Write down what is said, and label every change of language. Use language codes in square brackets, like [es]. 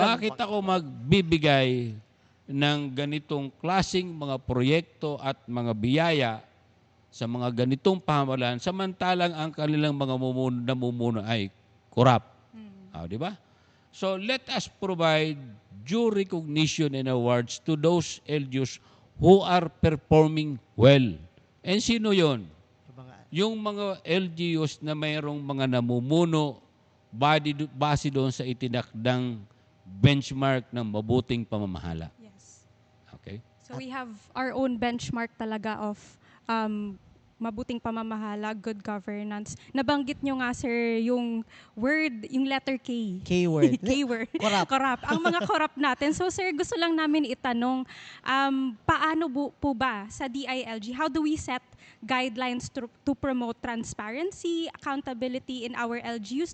[tl] bakit ako magbibigay ng ganitong klasing mga proyekto at mga biyaya sa mga ganitong pamahalaan samantalang ang kanilang mga namumuno ay corrupt? Di ba? [en] So, let us provide due recognition and awards to those LGUs who are performing well. [tl] And sino yon? Yung mga LGUs na mayroong mga namumuno base doon sa itinakdang benchmark ng mabuting pamamahala. [en] Yes. Okay? So we have our own benchmark talaga of [tl] mabuting pamamahala, [en] good governance. [tl] Nabanggit nyo nga, sir, yung letter K. [en] K-word. K-word. Corrupt. [tl] Corrupt. Ang mga corrupt natin. So, sir, gusto lang namin itanong, paano po ba sa DILG, [en] how do we set guidelines to promote transparency, accountability in our LGUs?